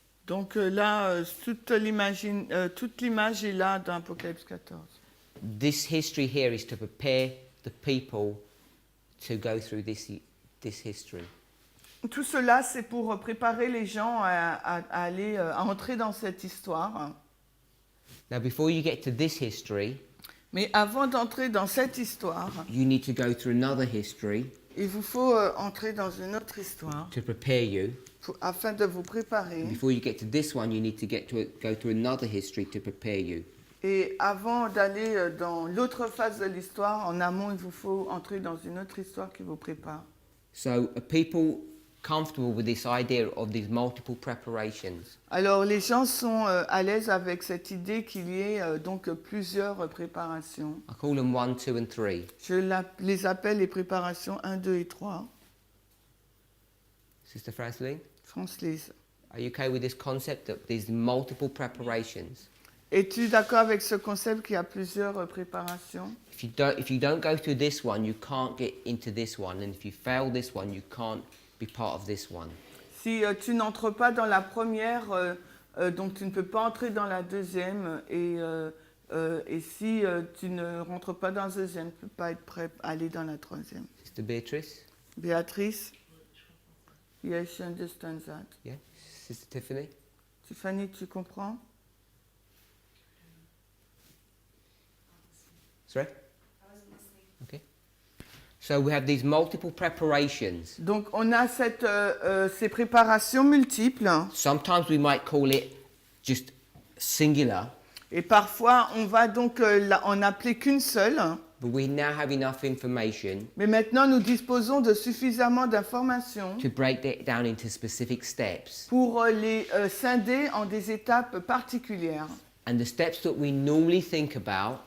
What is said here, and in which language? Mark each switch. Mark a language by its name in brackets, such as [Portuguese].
[French] Donc là, toute l'image est là dans Apocalypse 14. [English] This history here is to prepare the people to go through this history. [French] Tout cela, c'est pour préparer les gens à entrer dans cette histoire. [English] Now, before you get to this history, [French] Mais avant d'entrer dans cette histoire, [English] you need to go through another history [French] il vous faut entrer dans une autre histoire [English] to prepare you. [French] afin de vous préparer. [English] Before you get to this one, you need to go through another history to prepare you. [French] Et avant d'aller dans l'autre phase de l'histoire, en amont, il vous faut entrer dans une autre histoire qui vous prépare. [English] So, are people comfortable with this idea of these multiple preparations? [French] Alors, les gens sont à l'aise avec cette idée qu'il y ait donc plusieurs préparations. [English] I call them 1, 2, and 3. [French] Je les appelle les préparations 1, 2 et 3. [English] Sister Franceline, [French] France-Lise. [English] are you okay with this concept of these multiple preparations? [French] Es-tu d'accord avec ce concept qu'il y a plusieurs préparations? [English] If you don't go through this one, you can't get into this one, and if you fail this one, you can't be part of this one. [French] Si tu n'entres pas dans la première, donc tu ne peux pas entrer dans la deuxième, et si tu ne rentres pas dans la deuxième, tu ne peux pas être prêt à aller dans la troisième. [English] Sister Beatrice? [French] Béatrice? [English] Yes, she understands that. Yeah? Sister Tiffany? [French] Tiffany, tu comprends? [English] Sorry? Okay. So we have these multiple preparations. [French] Donc on a ces préparations multiples [English] Sometimes we might call it just singular, [French] et parfois on va donc en appeler qu'une seule. [English] but we now have enough information [French] Mais maintenant nous disposons de suffisamment d'informations [English] to break it down into specific steps. [French] pour les scinder en des étapes particulières. [English] And the steps that we normally think about